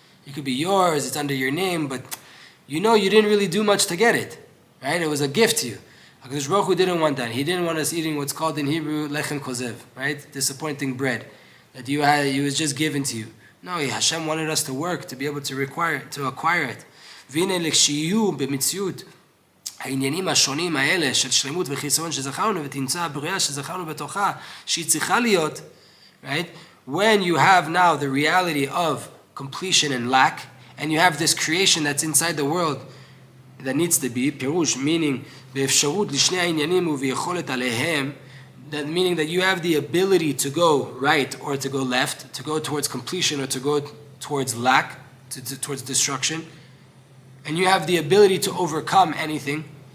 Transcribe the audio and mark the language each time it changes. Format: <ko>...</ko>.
<en>It could be yours, it's under your name, but you know you didn't really do much to get it, right? It was a gift to you. HaKadosh Baruch Hu didn't want that. He didn't want us eating what's called in Hebrew lechem kozev, right? Disappointing bread. That it was just given to you. No, Hashem wanted us to work to be able to acquire it.</en> <he>והנה לכשיהיו במציאות העניינים השונים האלה של שלמות וחיסרון שזכרנו ותמצא הבריאה שזכרנו בתוכה שהיא צריכה להיות,</he> <en>right? When you have now the reality of completion and lack, and you have this creation that's inside the world that needs to be,</en> <he>פירוש,</he> <en>meaning</en> <he>באפשרות לשני העניינים וביכולת עליהם,</he> <en>that meaning that you have the ability to go right or to go left, to go towards completion or to go towards lack, towards destruction, and you have the ability to overcome anything.</en>